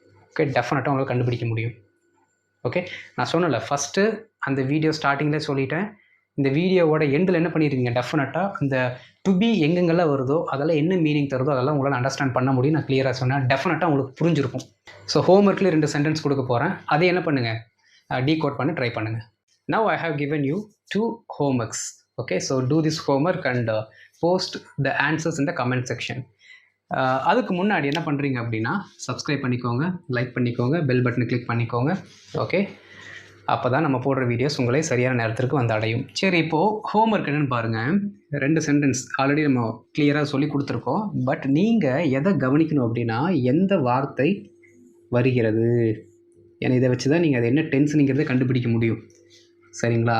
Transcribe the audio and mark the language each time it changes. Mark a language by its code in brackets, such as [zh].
[ta] Okay, டெஃபினட்டாக உங்களால் கண்டுபிடிக்க முடியும். ஓகே, நான் சொன்னல ஃபஸ்ட்டு அந்த வீடியோ ஸ்டார்டிங்கில் சொல்லிட்டேன். இந்த வீடியோவோட எண்டில் என்ன பண்ணிடுவீங்க? டெஃபினட்டாக அந்த டு பி எங்கெங்கெல்லாம் வருதோ அதெல்லாம் என்ன மீனிங் தருதோ அதெல்லாம் உங்களால் அண்டர்ஸ்டாண்ட் பண்ண முடியும். நான் கிளியராக சொன்னேன். டெஃபினட்டாக உங்களுக்கு புரிஞ்சிருக்கும். ஸோ ஹோம்ஒர்க்கில் 2 சென்டென்ஸ் கொடுக்க போகிறேன். அதை என்ன பண்ணுங்கள்? டீகோட் பண்ணி ட்ரை பண்ணுங்கள். [en] Now I have given you 2 homeworks. Okay, so do this homework and post the answers in the comment section. [ta] அதுக்கு முன்னாடி என்ன பண்ணுறீங்க அப்படின்னா, சப்ஸ்கிரைப் பண்ணிக்கோங்க, லைக் பண்ணிக்கோங்க, பெல் பட்டனை கிளிக் பண்ணிக்கோங்க. ஓகே, அப்போ தான் நம்ம போடுற வீடியோஸ் உங்களை சரியான நேரத்திற்கு வந்து அடையும். சரி, இப்போது ஹோம்ஒர்க் என்னென்னு பாருங்கள். 2 சென்டென்ஸ் ஆல்ரெடி நம்ம கிளியராக சொல்லி கொடுத்துருக்கோம். பட் நீங்கள் எதை கவனிக்கணும் அப்படின்னா, எந்த வார்த்தை வருகிறது, ஏன்னா இதை வச்சு தான் நீங்கள் அது என்ன டென்ஸ்னுங்கிறத கண்டுபிடிக்க முடியும். சரிங்களா?